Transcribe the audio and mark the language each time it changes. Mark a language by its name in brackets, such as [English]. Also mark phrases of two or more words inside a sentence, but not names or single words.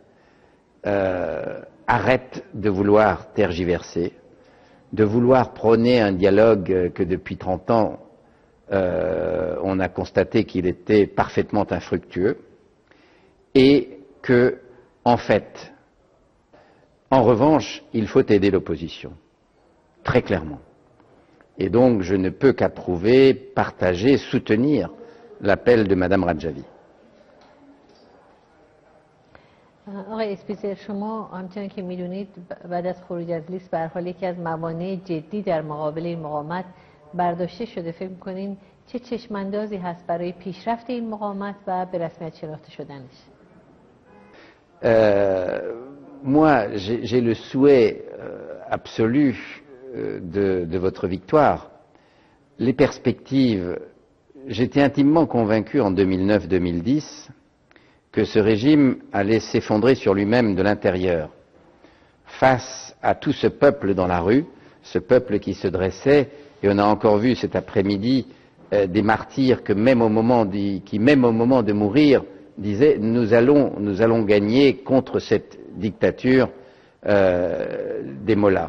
[French] arrête de vouloir tergiverser, de vouloir prôner un dialogue que depuis 30 ans, on a constaté qu'il était parfaitement infructueux, et que, en fait, en revanche, il faut aider l'opposition, très clairement. Et donc, je ne peux qu'approuver, partager, soutenir l'appel de Madame Radjavi. [Persian] آقای اسپیتزر، شما همچنان که میدونید بعد از خروج از لیست به هر حال یکی از موانع جدی در مقابل این مقاومت برداشته شده. فکر می‌کنین چه چشماندازی هست برای پیشرفت این مقاومت و به رسمیت شناخته شدنش؟ [French] Moi, j'ai le souhait absolu de votre victoire. Les perspectives, j'étais intimement convaincu en 2009-2010 que ce régime allait s'effondrer sur lui-même de l'intérieur face à tout ce peuple dans la rue, ce peuple qui se dressait, et on a encore vu cet après-midi des martyrs que même au moment de mourir disaient nous allons gagner contre cette dictature des mollahs.